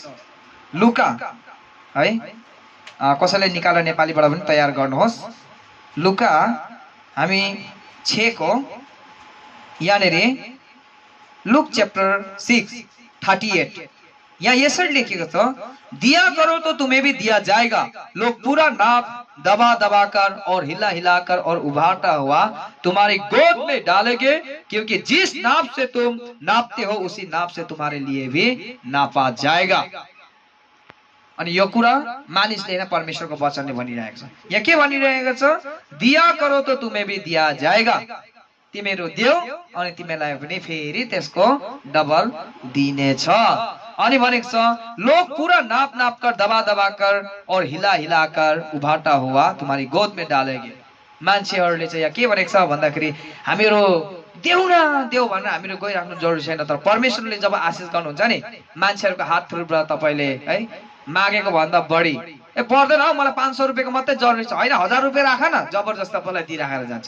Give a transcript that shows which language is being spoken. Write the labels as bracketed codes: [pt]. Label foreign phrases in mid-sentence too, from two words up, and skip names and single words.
[ne] लुका है, कसैले निकालेर नेपालीबाट पनि तयार गर्नुहोस्। लुका हामी 6 को यहाँनिर लुक च्याप्टर 6:38 यहाँ यसरी लेखेको छ, [hi] दिया करो तो तुम्हें भी दिया जाएगा, लोग पूरा नाप दबा दबा कर और हिला हिलाकर और उभारता हुआ तुम्हारी गोद में डालेंगे, क्योंकि जिस नाप से तुम नापते हो उसी नाप से तुम्हारे लिए भी नापा जाएगा। [ne] अनि यो कुरा मानिसले हैन परमेश्वरको वचनले भनिरहेको छ। यहाँ के भनिरहेको छ, [hi] दिया करो तो तुम्हें भी दिया जाएगा, [ne] तिमीहरू देऊ अनि तिमीलाई पनि फेरि त्यसको डबल दिनेछ। अनि भनेको छ [hi] लोग पूरा नाप नाप कर दबा दबा कर और हिला हिला कर उभाटा हुआ तुम्हारी गोद में डालेंगे। [ne] मान्छेहरूले चाहिँ यहाँ के भनेको छ भन्दाखेरि हामीहरू देऊ न देऊ भनेर हामीहरू गइराख्नु जरुरी छैन, तर परमेश्वरले जब आशिष गर्नुहुन्छ नि, मान्छेहरूको हात थ्रुबाट तपाईँले है मागेको भन्दा बढी पर्दैन हौ, मलाई 500 रुपियाँको मात्रै जरुरी छ, होइन 1000 रुपियाँ राख न, जबरजस्त तपाईँलाई दिइराखेर जान्छ।